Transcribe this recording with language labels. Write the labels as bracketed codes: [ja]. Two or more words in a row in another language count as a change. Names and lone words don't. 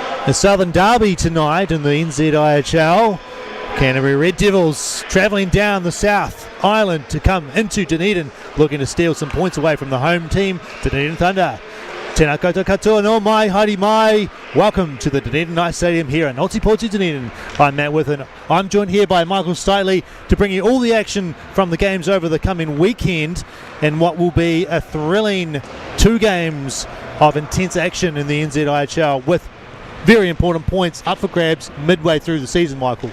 [en] A Southern Derby tonight in the NZIHL. Canterbury Red Devils travelling down the South Island to come into Dunedin, looking to steal some points away from the home team, Dunedin Thunder. [mi] Tēnā koutou katoa no mai, haere mai. [en] Welcome to the Dunedin Ice Stadium here in Ōtepoti, Dunedin. I'm Matt Withen. I'm joined here by Michael Stitley to bring you all the action from the games over the coming weekend and what will be a thrilling 2 games of intense action in the NZIHL with very important points up for grabs midway through the season, Michael.